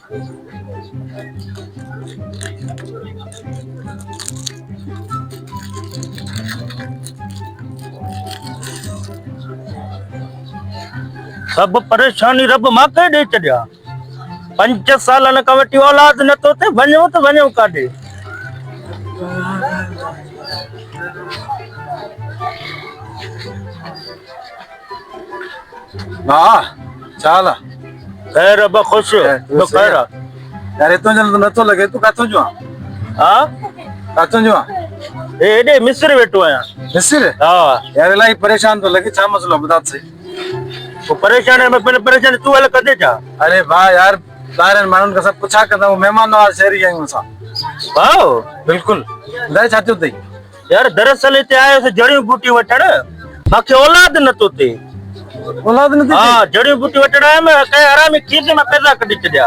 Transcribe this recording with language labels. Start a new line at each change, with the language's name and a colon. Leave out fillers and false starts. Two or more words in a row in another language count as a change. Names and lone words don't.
Sindhi: सब परेशानी रब मांखे ॾेई छॾिया। 5 सालनि खां वठी औलाद नथो थिए, वञो त वञो काॾे। हाँ चाल
Hindi: खैर अब खुश खैर
Sindhi: यार इतो जल्द नथो लगे। तू काथों जो हाँ काथों जो एॾे मिस्र वेठो आहियां। मिस्र? हाँ यार इलाही परेशान तो लगे। छा मसलो बता सही।
Hindi: वो परेशान है, मैं पहले परेशान
Sindhi: तू हल कदे जा। अरे भाई यार ॿाहिरनि माण्हुनि खां सभु पुछा कंदा महिमान नवाज़ शहरी आहियूं असां। वाओ बिल्कुल ॿुधाए छा थियो अथई? यार दरअसल हिते आयोसीं जड़ियूं बूटियूं वठण, मूंखे औलाद नथो थिए। औलाद नथी थिए? हाँ जड़ियूं बूटियूं वठण आयुमि, कंहिं हरामी खीसे में पैसा कढी छॾिया।